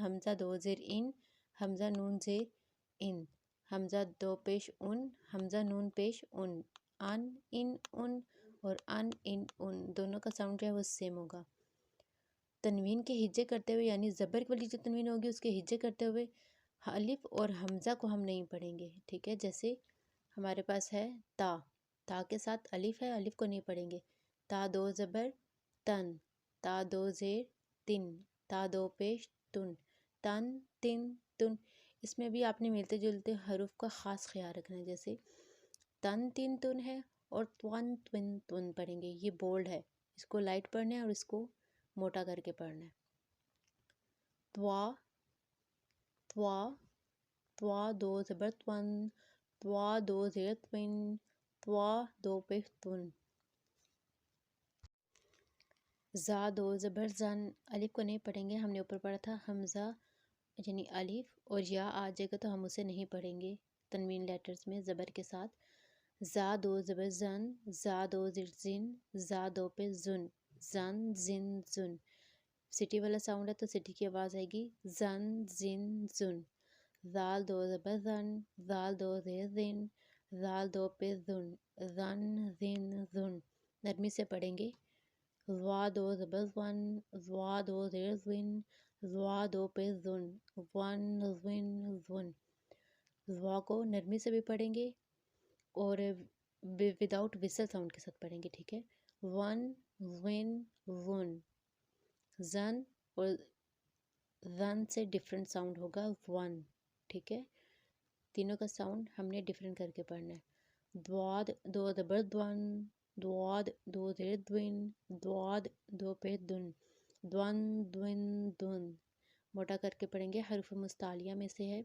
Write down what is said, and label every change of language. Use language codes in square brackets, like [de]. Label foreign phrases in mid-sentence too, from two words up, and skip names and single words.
[ur] حمزہ دو زیر ان، حمزہ نون زیر ان، حمزہ دو پیش ان، حمزہ نون پیش ان ان اور ان دونوں کا ساؤنڈ جو ہے وہ سیم ہوگا۔ تنوین کے ہجے کرتے ہوئے، یعنی زبر والی جو تنوین ہوگی اس کے ہجے کرتے ہوئے الف اور حمزہ کو ہم نہیں پڑھیں گے، ٹھیک ہے؟ جیسے ہمارے پاس ہے تا، تا کے ساتھ الف ہے، الف کو نہیں پڑھیں گے۔ تا دو زبر تن، تا دو زیر تن، تا دو پیش تن، تن۔ اس میں بھی آپ نے ملتے جلتے حروف کا خاص خیال رکھنا ہے، جیسے تن تن تن ہے اور تون تن تن پڑھیں گے، یہ بولڈ ہے، اس کو لائٹ پڑھنا ہے اور اس کو موٹا کر کے پڑھنا ہے۔ توا، توا، توا دو زبر تون، توا دو زیر تون، توا دو پیش تن۔ زا دو زبر زن، الف کو نہیں پڑھیں گے، ہم نے اوپر پڑھا تھا حمزہ یعنی الف اور یا آ جائے گا تو ہم اسے نہیں پڑھیں گے تنوین لیٹرز میں زبر کے ساتھ۔ زا دو زبر زن، زا دو زیر زن، زا دو پہ زن، زن زن زن۔ سٹی والا ساؤنڈ ہے تو سٹی کی آواز آئے گی زن زن زن۔ زال دو زبر زن، زال دو زیر زن، زال دو پہ زن، زن زن زن۔ نرمی سے پڑھیں گے۔ زوا دو زبر زن، زوا دو زیر زن، زوا دو پہ زن، ون زن زن۔ زوا کو نرمی سے بھی پڑھیں گے اور [en] without whistle sound [ur] کے ساتھ پڑھیں گے، ٹھیک ہے؟ ون زن زن۔ زن اور زن سے [en] different sound [ur] ہوگا ون، ٹھیک ہے؟ تینوں کا ساؤنڈ ہم نے ڈیفرنٹ کر کے پڑھنا ہے۔ دواد دو زبر دون، دواد دو زیر دوین، دواد دو پہ دن، دون دون دن۔ موٹا کر کے پڑھیں گے، حروف مستعلیہ میں سے ہے۔